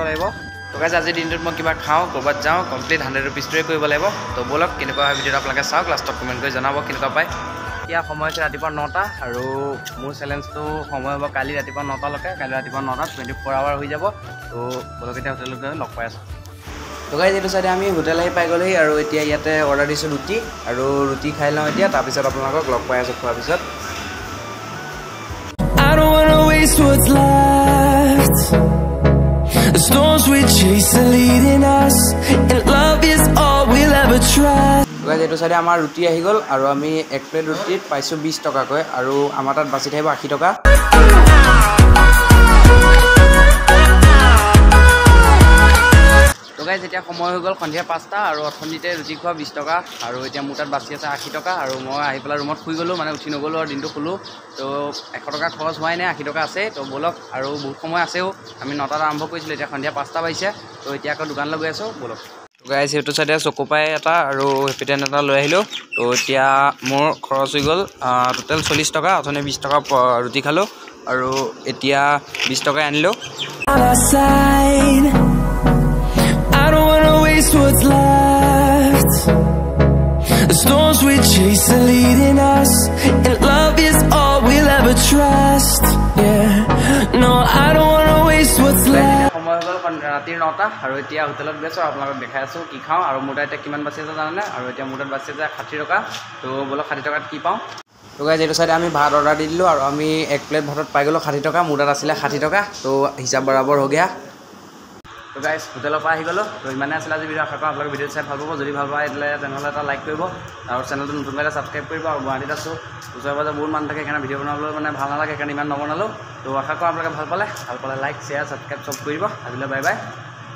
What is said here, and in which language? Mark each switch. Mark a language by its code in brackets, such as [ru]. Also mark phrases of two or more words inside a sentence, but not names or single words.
[as] লাগিব তো গাইজ আজি দিনটোত মই কিবা খাও কৰবাত যাও কমপ্লিট 100 रुपीस টোৰে কৰিব লাগিব তো বলক কেনেকুৱা ভিডিঅ আপোনালোকে চাওক লাষ্টত কমেন্ট কৰি জনাব কেনেকুৱা পায় এতিয়া সময় আছে ৰাতিপুৱা 9টা আৰু মোৰ চ্যালেঞ্জটো সময় হ'ব কালি ৰাতিপুৱা 9টা লৈকে কালি ৰাতিপুৱা 9টাত 24 আৱাৰ হৈ যাব তো বলক এতিয়া হোটেলত গৈ লগ পাই আছো তো গাইজ এটো সাইডে আমি হোটেল আহি পাই গ'লেই আৰু এতিয়া ইয়াতে অৰ্ডাৰ দিছো ৰুটি আৰু ৰুটি খাই লওঁ এতিয়া তাৰ পিছত আপোনালোকক লগ পাই আছো খোৱাৰ পিছত [en] I don't wanna waste what's left. The storms we chase are leading us, and love is all we'll ever trust. [as] গাইজ এটো সাইডে আমাৰ ৰুটি আহি গ'ল আৰু আমি এক প্লেট ৰুটিত পাইছো 20 টকাকৈ আৰু আমাৰ তাত বাছি থাকিব 80 টকা তো গাইজ এতিয়া সময় হৈ গ'ল সন্ধিয়া 5টা আৰু অথনিতে ৰুটি খোৱা 20 টকা আৰু এতিয়া মোৰ তাত বাছি আছে 80 টকা আৰু মই আহি পেলাই ৰুমত শুই গ'লো মানে উঠি নগ'লো আৰু দিনটো শুলো তো 100 টকা খৰচ হোৱাই নাই 80 টকা আছে তো বলক আৰু বহুত সময় আছেও আমি 9টাত আৰম্ভ কৰিছিলোঁ এতিয়া সন্ধিয়া 5টা বাজিছে তো এতিয়া আকৌ দোকানলৈ গৈ আছোঁ বলক গাইজ এইটো সাইডে চকোপাই এটা আৰু হেপিটেন এটা লৈ আহিলোঁ তো এতিয়া মোৰ খৰচ হৈ গ'ল টোটেল 40 টকা অথনি 20 টকা ৰুটি খালোঁ আৰু এতিয়া 20 টকাই আনিলোঁ [en] I don't wanna waste what's left. The storms we chase are leading us, and love is all we'll ever trust. Yeah, no, I don't wanna waste what's left. [as] সময় হ'ল ৰাতিৰ 9টা আৰু এতিয়া হোটেলত গৈছোঁ আপোনালোকক দেখাই আছোঁ কি খাওঁ আৰু মোৰ তাত এতিয়া কিমান বাছি আছে জানেনে আৰু এতিয়া মোৰ তাত বাছি আছে 60 টকা তো বলক 60 টকাত কি পাওঁ তো গাইজ এইটো সাইডে আমি ভাত অৰ্ডাৰ দি দিলোঁ আৰু আমি এক প্লেট ভাতত পাই গ'লোঁ 60 টকা মোৰ তাত আছিলে 60 টকা তো হিচাপ বৰাবৰ হৈ গয়া তো গাইজ হোটেলৰ পৰা আহি গ'লোঁ তো ইমানে আছিলে আজি ভিডিঅ' আশা কৰোঁ আপোনালোকে ভিডিঅ'টো চাই ভাল পাব যদি ভাল পায় তেনেহ'লে এটা লাইক কৰিব আৰু চেনেলটো নতুন কৰিলে ছাবস্ক্ৰাইব কৰিব আৰু গুৱাহাটীত আছোঁ ওচৰে পাজৰে বহুত মানুহ থাকে সেইকাৰণে ভিডিঅ' বনাবলৈ মানে ভাল নালাগে সেইকাৰণে ইমান নবনালোঁ তো আশা কৰোঁ আপোনালোকে ভাল পালে [en] like share subscribe [as] চব কৰিব আজিলৈ [en] bye bye